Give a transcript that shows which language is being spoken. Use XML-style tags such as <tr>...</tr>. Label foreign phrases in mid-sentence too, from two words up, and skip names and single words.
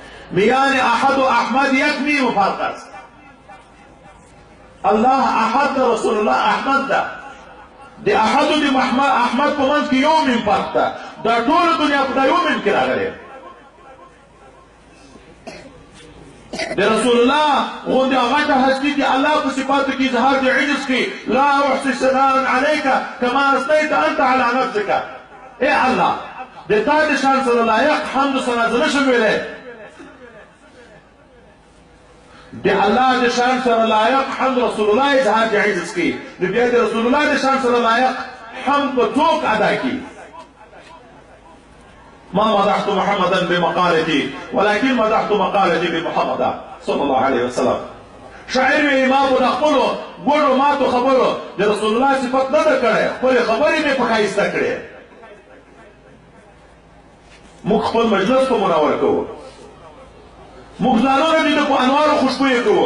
<fa>میان احد و احمد یک نیم فرق است.</fa> <ps>الله احد رسول الله احمد ده. د احد و د احمد په منځ کې یو نیم فرق ده. دا ټوله دنیا په دا یو نیم کې راغلی. د رسول الله غوندې غټه هستي د الله په صفاتو کې اظهار د عجز کوي.</ps> <ar>لا احصي ثناء عليك كما اثنيت انت على نفسك.</ar> <ps>ای الله د تا د شان سره لایق حمد و ثنا زه نشم ویلی. د الله د شان سره لایق حمد رسول الله اظهار د عجز کوي. نو بیا د رسول الله د شان سره لایق حمد به څوک ادا کوي؟</ps> <ar>ما مدحت محمدا بمقالتي ولكن مدحت مقالتي بمحمد صلى الله عليه وسلم.</ar> <ps>شاعر وی ما په خپلو ګوډو ماتو خبرو د رسول الله صفت نه ده کړې، خپلې خبرې مې په ښایسته کړې. موږ خپل مجلس په منور کوو، موږ ځانونه دې په انوارو خوشبویه کوو.</ps>